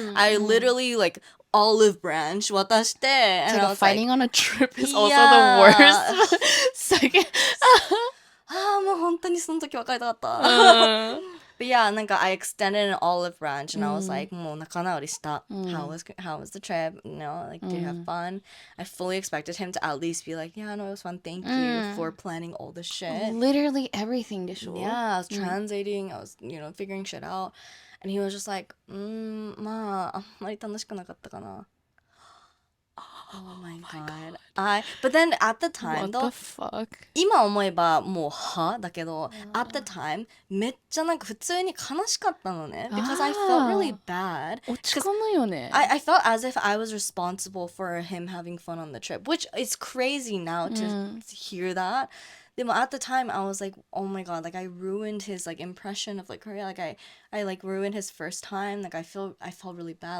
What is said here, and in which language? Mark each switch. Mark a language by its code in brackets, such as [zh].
[en] I literally like olive branch [ja] 渡して [en] and I was fighting like, on a trip is also Yeah. the worst. Second. [ja] もう本当にその時別れたかった。 [en] But yeah, なんか I extended an olive branch and I was like, [ja] もう仲直りした。 [en] How was the trip? Like, did you have fun? I fully expected him to at least be like, yeah, no, it was fun. Thank you for planning all this shit. Literally everything [ja] でしょ? [en] Yeah, I was translating. I was, figuring shit out. And he was just like, [ja] まあ、あんまり楽しくなかったかな。 [en] Oh my god. But then at the time What though, the fuck? [ja] 今思えばもうだけど、 [en] at the time [ja] めっちゃなんか普通に悲しかったのね。 [en] Because I felt really bad. [ja] 落ち込むよね。 [en] I felt as if I was responsible for him having fun on the trip, which is crazy now to hear that. [ja] でも [en] at the time I was like, oh my god, like I ruined his like impression of like Korea. Like I like ruined his first time. Like I felt really bad.